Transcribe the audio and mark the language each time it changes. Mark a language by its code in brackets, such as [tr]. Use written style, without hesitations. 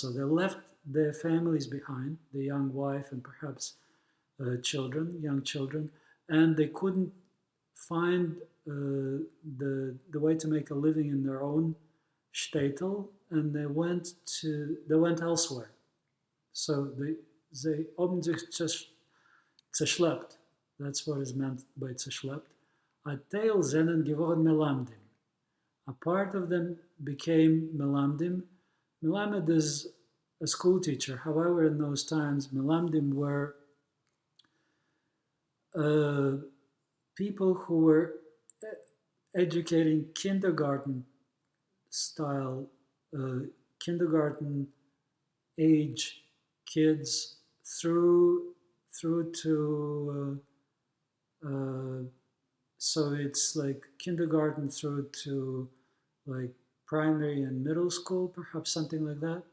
[en] So they left their families behind, the young wife and perhaps young children, and they couldn't find the way to make a living in their own shtetl, and they went elsewhere. So they [yi] haben sich zerschleppt. [en] That's what is meant by zerschleppt. [yi] A teil seinen geworden melamdim. [en] A part of them became melamdim. Melamed is a school teacher. However, in those times, melamdim were people who were educating kindergarten style, kindergarten age kids through to so it's like kindergarten through to like primary and middle school, perhaps something like that.